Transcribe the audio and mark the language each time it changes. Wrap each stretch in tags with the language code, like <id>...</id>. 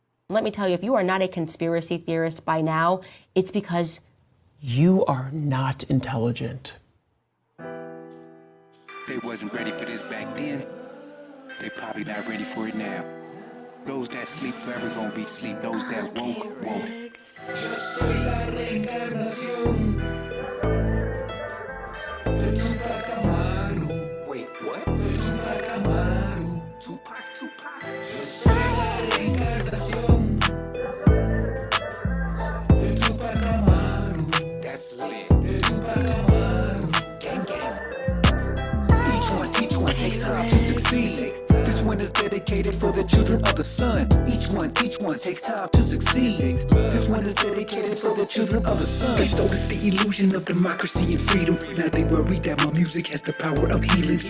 <en>Let me tell you, if you are not a conspiracy theorist by now, it's because you are not intelligent. They wasn't ready for this back then. They probably not ready for it now. Those that sleep forever gonna be sleep. Those that woke, woke.</en> <es>Yo soy la reencarnación de Tupac Amaru.</es> <en>Wait, what?</en> <es>De Tupac Amaru. Tupac. Yo soy la reencarnación de Tupac Amaru.</es> <en>That's lit. De Tupac Amaru. Gang. Each one takes time to succeed. This one is dedicated for the children of the sun. Each one takes time to succeed. This one is dedicated for the children of the sun. They sold us the illusion of democracy and freedom. Now they worry that my music has the power of healing.</en>